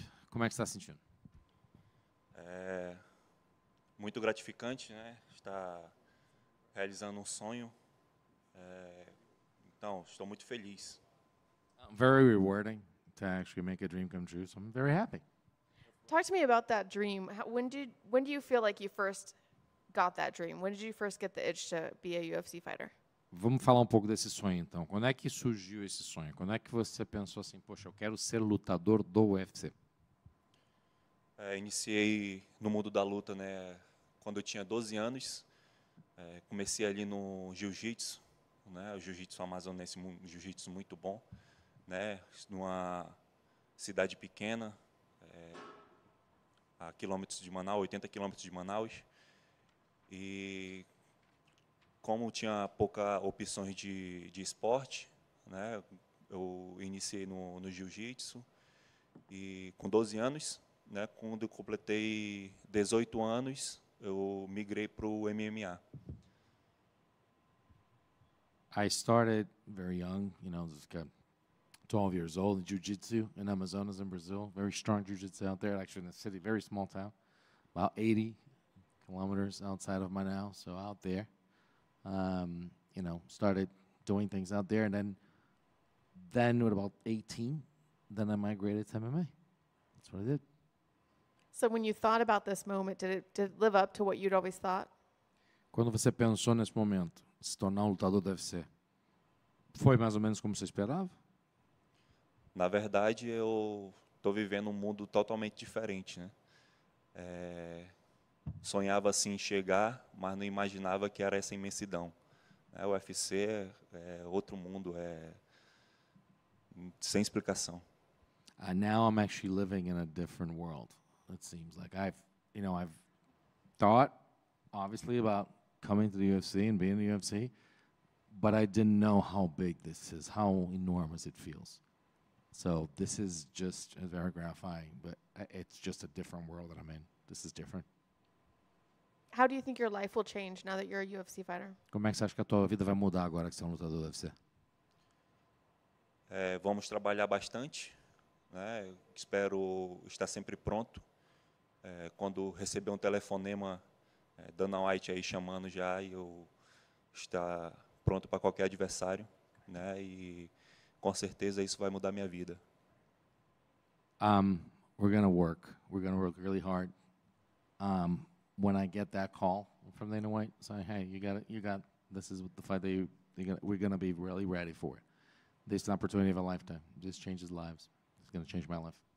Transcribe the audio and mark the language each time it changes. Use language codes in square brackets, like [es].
[pt] Como é que você está se sentindo? É muito gratificante, né? Estar realizando um sonho. Então, estou muito feliz. [en] Very rewarding to actually make a dream come true, so I'm very happy. Talk to me about that dream. When do you feel like you first got that dream? When did you first get the itch to be a UFC fighter? [pt] Vamos falar um pouco desse sonho, então. Quando é que surgiu esse sonho? Quando é que você pensou assim, poxa, eu quero ser lutador do UFC? Iniciei no mundo da luta, né, quando eu tinha 12 anos. Comecei ali no jiu-jitsu, né, o jiu-jitsu amazonense, um jiu-jitsu muito bom, né, numa cidade pequena, a quilômetros de Manaus, 80 quilômetros de Manaus. E como tinha pouca opções de esporte, né, eu iniciei no jiu-jitsu e com 12 anos, né, quando eu completei 18 anos, eu migrei para o MMA. [en] I started very young, you know, like 12 years old in jiu-jitsu in Amazonas in Brazil. Very strong jiu-jitsu out there, actually in the city, very small town, about 80 kilometers outside of Manaus, so out there. You know, started doing things out there, and then at about 18, then I migrated to MMA. That's what I did. So when you thought about this moment, did it live up to what you'd always thought? [pt] Quando você pensou nesse momento, se tornar um lutador do UFC, foi mais ou menos como você esperava? Na verdade, eu estou vivendo um mundo totalmente diferente, né? Sonhava assim chegar, mas não imaginava que era essa imensidão. O UFC é outro mundo, sem explicação. [en] Now I'm actually living in a different world. It seems like I've thought, obviously, about coming to the UFC and being in the UFC, but I didn't know how big this is, how enormous it feels. So this is just very gratifying, but it's just a different world that I'm in. This is different. How do you think your life will change now that you're a UFC fighter? [pt] Como é que você acha que a tua vida vai mudar agora que você é um lutador do UFC? Vamos trabalhar bastante, né? Espero estar sempre pronto. Quando receber um telefonema, Dana White aí chamando já, e eu estar pronto para qualquer adversário, né? E com certeza isso vai mudar minha vida. [en] We're gonna work. We're gonna work really hard. When I get that call from Dana White saying, "Hey, you got. This is the fight that we're gonna be really ready for it. This is an opportunity of a lifetime. This changes lives. It's gonna change my life."